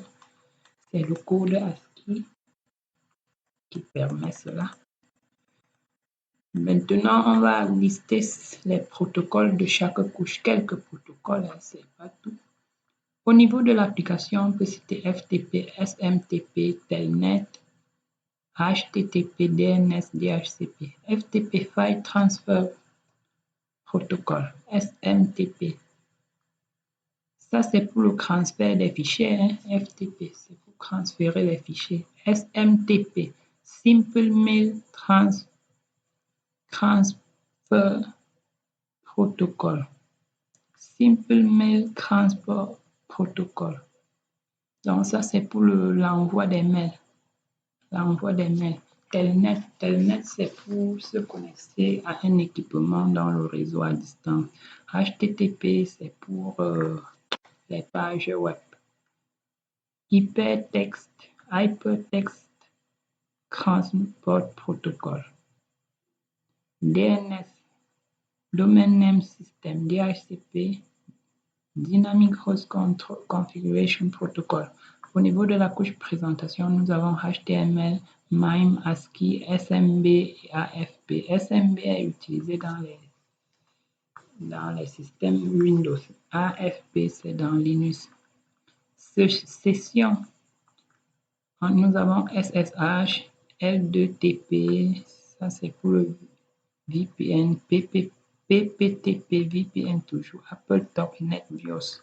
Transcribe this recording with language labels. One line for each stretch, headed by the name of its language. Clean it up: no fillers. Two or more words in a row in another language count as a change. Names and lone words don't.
French: C'est le code ASCII qui permet cela. Maintenant, on va lister les protocoles de chaque couche. Quelques protocoles, c'est pas tout. Au niveau de l'application, on peut citer FTP, SMTP, Telnet, HTTP, DNS, DHCP. FTP, File Transfer Protocol, SMTP. Ça, c'est pour le transfert des fichiers. FTP, c'est pour transférer les fichiers. SMTP, Simple Mail Transfer Protocol. Simple Mail Transfer Protocol. Donc, ça, c'est pour l'envoi des mails. Telnet, c'est pour se connecter à un équipement dans le réseau à distance. HTTP, c'est pour les pages web. Hypertext Transport Protocol. DNS, Domain Name System, DHCP, Dynamic Host Configuration Protocol. Au niveau de la couche présentation, nous avons HTML, MIME, ASCII, SMB et AFP. SMB est utilisé dans les systèmes Windows. AFP, c'est dans Linux. Session, nous avons SSH, L2TP, ça c'est pour le VPN, PPTP, VPN toujours, Apple Talk, NetBIOS.